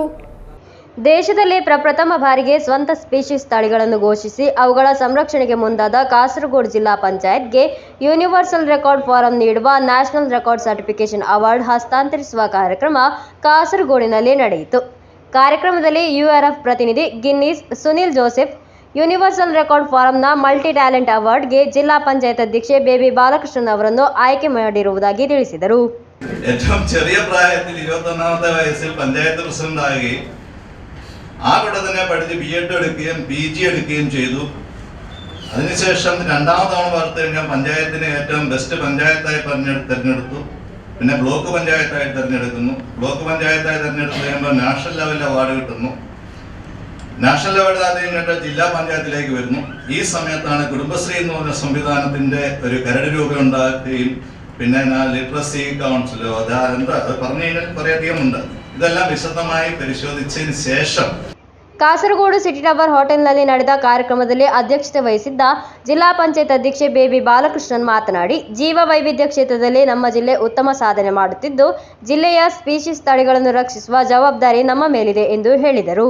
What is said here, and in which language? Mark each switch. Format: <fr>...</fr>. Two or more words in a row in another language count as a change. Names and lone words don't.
<kn>ದೇಶದಲ್ಲಿ ಪ್ರಪ್ರಥಮ ಬಾರಿಗೆ ಸ್ವಂತ ಸ್ಪೀಶೀಸ್ ತಳಿಗಳನ್ನು ಘೋಷಿಸಿ ಅವುಗಳ ಸಂರಕ್ಷಣೆಗೆ ಮುಂದಾದ ಕಾಸರಗೋಡು ಜಿಲ್ಲಾ ಪಂಚಾಯತ್ಗೆ ಯೂನಿವರ್ಸಲ್ ರೆಕಾರ್ಡ್ ಫಾರಂ ನೀಡುವ ನ್ಯಾಷನಲ್ ರೆಕಾರ್ಡ್ ಸರ್ಟಿಫಿಕೇಶನ್ ಅವಾರ್ಡ್ ಹಸ್ತಾಂತರಿಸುವ ಕಾರ್ಯಕ್ರಮ ಕಾಸರಗೋಡಿನಲ್ಲಿ ನಡೆಯಿತು. ಕಾರ್ಯಕ್ರಮದಲ್ಲಿ ಯುಆರ್ಎಫ್ ಪ್ರತಿನಿಧಿ ಗಿನ್ನೀಸ್ ಸುನಿಲ್ ಜೋಸೆಫ್ ಯೂನಿವರ್ಸಲ್ ರೆಕಾರ್ಡ್ ಫಾರಂನ ಮಲ್ಟಿ ಟ್ಯಾಲೆಂಟ್ ಅವಾರ್ಡ್ಗೆ ಜಿಲ್ಲಾ ಪಂಚಾಯತ್ ಅಧ್ಯಕ್ಷೆ ಬೇಬಿ ಬಾಲಕೃಷ್ಣನ್ ಅವರನ್ನು ಆಯ್ಕೆ ಮಾಡಿರುವುದಾಗಿ ತಿಳಿಸಿದರು.</kn> <ml>ഏറ്റവും ചെറിയ പ്രായത്തിൽ 21ാമത്തെ വയസ്സിൽ പഞ്ചായത്ത് പ്രസിഡന്റായി ആ കൂടെ തന്നെ പഠിച്ച് ബിഎഡ് എടുക്കുകയും PG എടുക്കുകയും ചെയ്തു. അതിനുശേഷം 2ാം തവണ വളർത്തു കഴിഞ്ഞാൽ പഞ്ചായത്തിന് ഏറ്റവും ബെസ്റ്റ് പഞ്ചായത്തായി തിരഞ്ഞെടുത്തു. പിന്നെ ബ്ലോക്ക് പഞ്ചായത്തായി തിരഞ്ഞെടുക്കുന്നു. ബ്ലോക്ക് പഞ്ചായത്തായി തിരഞ്ഞെടുത്ത് കഴിയുമ്പോൾ</ml> <en>national level</en> <ml>അവാർഡ് കിട്ടുന്നു.</ml> <en>national level</en> <ml>അത് കഴിഞ്ഞിട്ട് ജില്ലാ പഞ്ചായത്തിലേക്ക് വരുന്നു. ഈ സമയത്താണ് കുടുംബശ്രീ എന്ന് പറഞ്ഞ സംവിധാനത്തിന്റെ ഒരു കരട് രൂപം ഉണ്ടാക്കുകയും പിന്നെ</ml> <en>literacy council</en> <ml>അത് പറഞ്ഞു കഴിഞ്ഞാൽ കുറേയധികം ഉണ്ട്. ഇതെല്ലാം വിശദമായി പരിശോധിച്ചതിന് ശേഷം</ml> <kn>ಕಾಸರಗೋಡು ಸಿಟಿ ಟವರ್ ಹೋಟೆಲ್ನಲ್ಲಿ ನಡೆದ ಕಾರ್ಯಕ್ರಮದಲ್ಲಿ ಅಧ್ಯಕ್ಷತೆ ವಹಿಸಿದ್ದ ಜಿಲ್ಲಾ ಪಂಚಾಯತ್ ಅಧ್ಯಕ್ಷೆ ಬೇಬಿ ಬಾಲಕೃಷ್ಣನ್ ಮಾತನಾಡಿ, ಜೀವ ವೈವಿಧ್ಯ ಕ್ಷೇತ್ರದಲ್ಲಿ ನಮ್ಮ ಜಿಲ್ಲೆ ಉತ್ತಮ ಸಾಧನೆ ಮಾಡುತ್ತಿದ್ದು ಜಿಲ್ಲೆಯ ಸ್ಪೀಶೀಸ್ ತಳಿಗಳನ್ನು ರಕ್ಷಿಸುವ ಜವಾಬ್ದಾರಿ ನಮ್ಮ ಮೇಲಿದೆ ಎಂದು ಹೇಳಿದರು.</kn>